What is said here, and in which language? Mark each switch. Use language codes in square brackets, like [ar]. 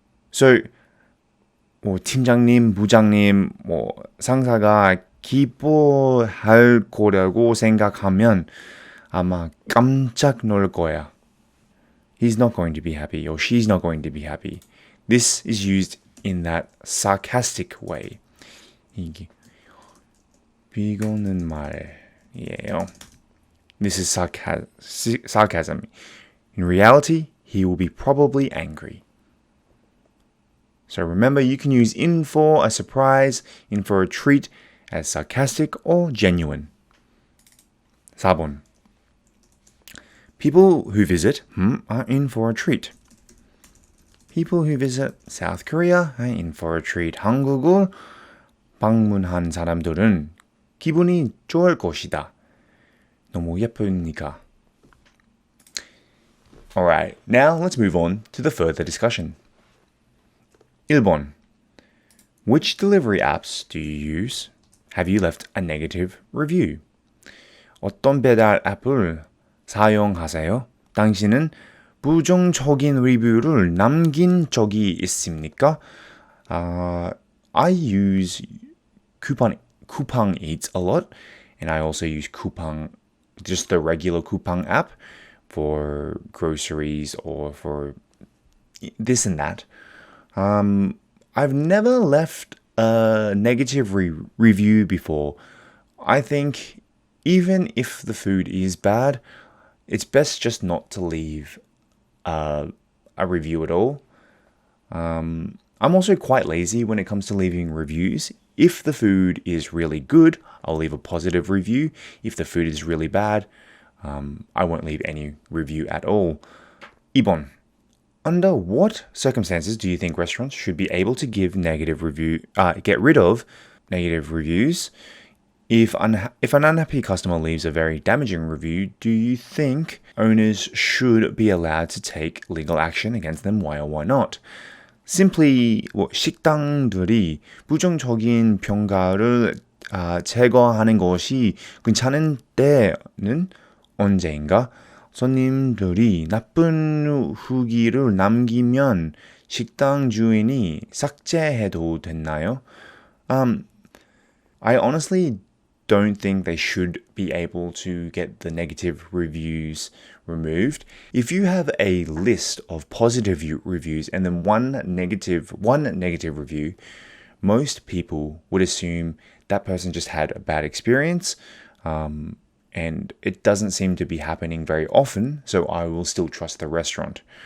[ko] So, 팀장님, 부장님, 상사가 기뻐할 거라고 생각하면 아마 깜짝 놀랄 거야. [en] He's not going to be happy or she's not going to be happy. This is used in that sarcastic way. [ko] 이게 비꼬는 말이에요. [en] This is sarcasm. In reality, he will be probably angry. So remember, you can use in for a surprise, in for a treat as sarcastic or genuine. [ko] 4번. [en] People who visit are in for a treat. People who visit South Korea are in for a treat. [ko] 한국을 방문한 사람들은 기분이 좋을 것이다. 너무 예쁘니까. [en] Alright, now let's move on to the further discussion. [ko] 1번. [en] Which delivery apps do you use? Have you left a negative review? [ko] 어떤 배달 앱을 사용하세요? 당신은 부정적인 리뷰를 남긴 적이 있습니까? [en] I use Coupang Eats a lot, and I also use Coupang, just the regular Coupang app for groceries or for this and that. I've never left a negative review before. I think even if the food is bad, it's best just not to leave a review at all. I'm also quite lazy when it comes to leaving reviews. If the food is really good, I'll leave a positive review. If the food is really bad, I won't leave any review at all. [ko] 2번. [en] Under what circumstances do you think restaurants should be able to get rid of negative reviews? If an unhappy customer leaves a very damaging review, do you think owners should be allowed to take legal action against them? Why or why not? [ko] Simply 식당들이 부정적인 평가를 제거하는 것이 괜찮은 때는 언제인가? 손님들이 나쁜 후기를 남기면 식당 주인이 삭제해도 되나요? [en] I honestly don't think they should be able to get the negative reviews removed. If you have a list of positive reviews and then one negative review, most people would assume that person just had a bad experience, and it doesn't seem to be happening very often, so I will still trust the restaurant.